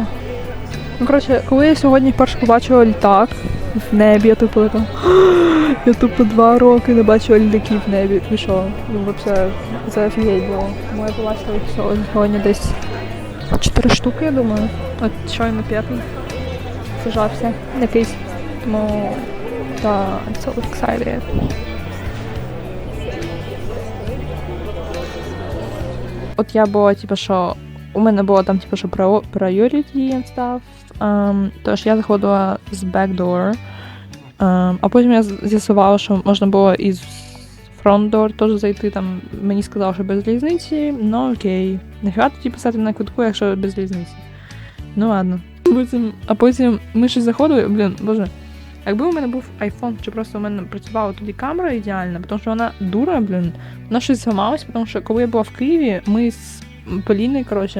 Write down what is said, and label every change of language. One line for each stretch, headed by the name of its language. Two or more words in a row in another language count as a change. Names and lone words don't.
Ukrainian: Ну, коротше, коли я сьогодні вперше побачила літак в небі, я тупо така, я тупо 2 роки не бачила літаків в небі. І що? Ну, взагалі, це офігеть було. Тому я побачила їх сьогодні десь 4 штуки, я думаю. От щойно 5-й. Зажався якийсь. Тому, так,
English: I'm so excited.
Ukrainian: От я була, типу, що у мене було там, типу, що
English: priority and stuff.
Ukrainian: Тож я заходила з backdoor. А потім я з'ясувала, що можна було із
English: front door
Ukrainian: теж зайти. Там мені сказали, що без різниці. Ну окей. Нафіга тоді писати на квитку, якщо без різниці. Ну ладно. А потім ми щось заходили, боже. Якби у мене був iPhone, чи просто у мене працювала тоді камера ідеальна, тому що вона дура, вона щось зламалась, тому що коли я була в Києві, ми з Поліною, коротше.